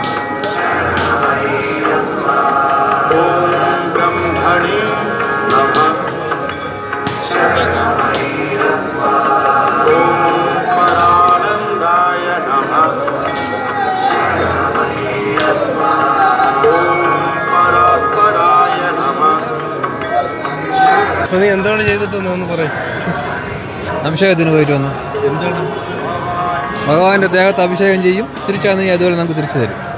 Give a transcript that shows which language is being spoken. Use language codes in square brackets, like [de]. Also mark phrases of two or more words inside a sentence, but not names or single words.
[sa] ओम ब्रह्मणे नमः। ओम परानंदाय नमः। ओम परात्पराय नमः। [ml] നീ എന്താണ് ചെയ്തിട്ടെന്ന് പറയും? അഭിഷേകത്തിന് പോയിട്ട് വന്നു. എന്താണ്? ഭഗവാന്റെ ദേഹത്ത് അഭിഷേകം ചെയ്യും. തിരിച്ചാന്ന് അതുപോലെ നമുക്ക് തിരിച്ചു തരും.